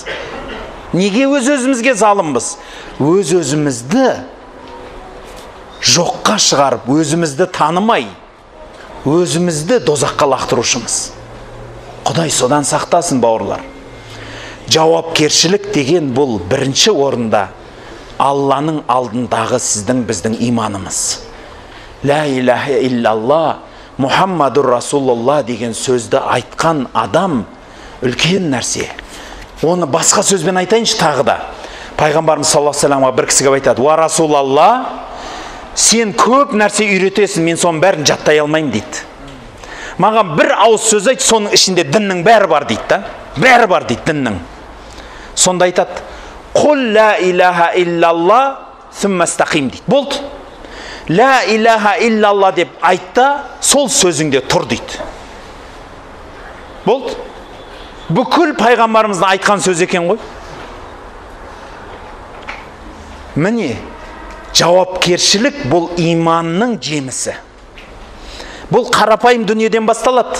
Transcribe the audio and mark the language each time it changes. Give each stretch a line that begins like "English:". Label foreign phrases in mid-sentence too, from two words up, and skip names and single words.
Kazakh: Неге өз-өзімізге залымбыз? Өз-өзімізді жоққа шығарып, өзімізді танымай, өзімізді дозаққа лақтырушымыз. Құдай содан сақтасын, бауырлар. Жауапкершілік деген бұл бірінші орында Алланың алдындағы сіздің біздің иманымыз.
Arabic: لا إله إلا الله محمد رسول الله
Kazakh: деген сөзді айтқан адам үлкен нәрсе. Оны басқа сөзбен айтайыншы тағы да. Пайғамбарымыз
Arabic: صلى الله عليه وسلم
Kazakh: бір кісіге айтады:
Arabic: "يا رسول الله,
Kazakh: сен көп нәрсе үйретесің, мен соның бәрін жаттай алмаймын" дейді. Маған бір ауыз сөз айт, соның ішінде діннің бәрі бар дейді да. Бәрі бар дейді діннің. Сонда айтады:
Arabic: "قل لا إله إلا الله ثم استقم"
Kazakh: дейді. Болды.
Arabic: لا إله إلا الله
Kazakh: деп айтта, сол сөзіңде тұр дейді. Болды. Бүкіл пайғамбарымыздың айтқан сөз екен ғой. Міне, жауапкершілік бұл иманның жемісі. Бұл қарапайым дүниеден басталады.